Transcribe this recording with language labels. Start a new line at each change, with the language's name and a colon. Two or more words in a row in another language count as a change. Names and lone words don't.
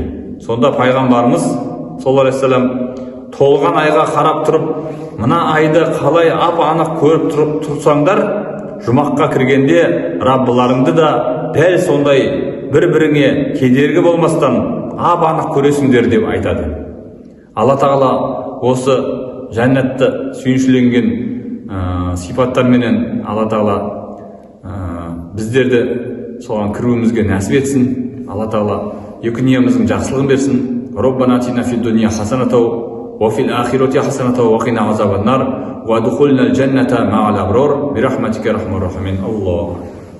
Kazakh: Сонда пайғамбарымыз
Arabic: صلى الله عليه وسلم
Kazakh: толған айға қарап тұрып, мына айды қалай ап-анық көріп тұрсаңдар, жұмаққа кіргенде Раббыларыңды да дәл сондай бір-біріңе кедергі болмастан ап-анық көресіңдер деп айтады. Алла Тағала осы жәннатты сүйіншіленген сипаттарменен Алла Тағала біздерді соған кіруімізге нәсіп етсін. Алла Тағала екі дүниеміздің жақсылығын берсін.
Arabic: ربنا آتنا في الدنيا حسنة وفي الآخرة حسنة وقنا عذاب النار وادخلنا الجنة مع الأبرار برحمتك يا أرحم الراحمين. الله